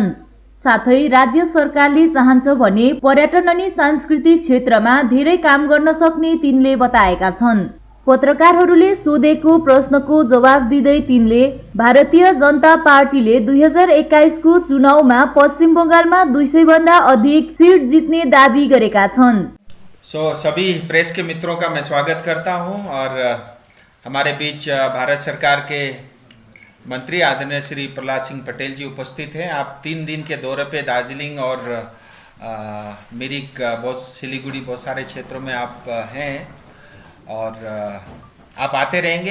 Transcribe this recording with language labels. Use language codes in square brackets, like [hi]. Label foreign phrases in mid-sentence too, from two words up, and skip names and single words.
[ne] साथै राज्य सरकारले चाहन्छ भने पर्यटन अनि सांस्कृतिक क्षेत्रमा धेरै काम गर्न सक्ने तिनले बताएका छन्। पत्रकारहरूले सोधेको प्रश्नको जवाब दिँदै तिनले भारतीय जनता पार्टीले 2021 को चुनावमा पश्चिम बंगालमा 200 भन्दा अधिक सीट जित्ने दावी गरेका छन्। [hi] सभी प्रेस के मित्रों का मैं स्वागत करता हूं और हमारे बीच भारत सरकार के मंत्री आदरणीय श्री प्रहलाद सिंह पटेल जी उपस्थित हैं। आप 3 दिन के दौरे पे दार्जिलिंग और मिरिक, सिलीगुड़ी बहुत सारे क्षेत्रों में आप हैं और आप आते रहेंगे।